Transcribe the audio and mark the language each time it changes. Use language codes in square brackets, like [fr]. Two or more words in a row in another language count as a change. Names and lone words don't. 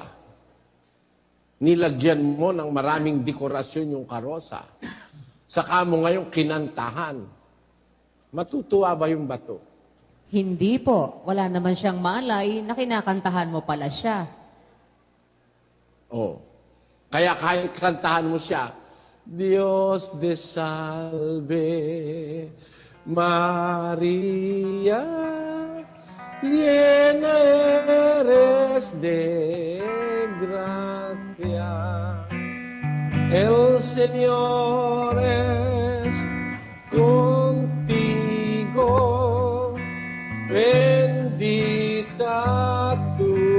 [tl] Nilagyan mo ng maraming dekorasyon yung karosa. Saka mo ngayong kinantahan. Matutuwa ba yung bato? Hindi po. Wala naman siyang malay na kinakantahan mo pala siya. Oh. Kaya kahit kantahan mo siya, [es] Dios de salve, Maria, llena eres de gracia. El Señor es contigo, bendita tú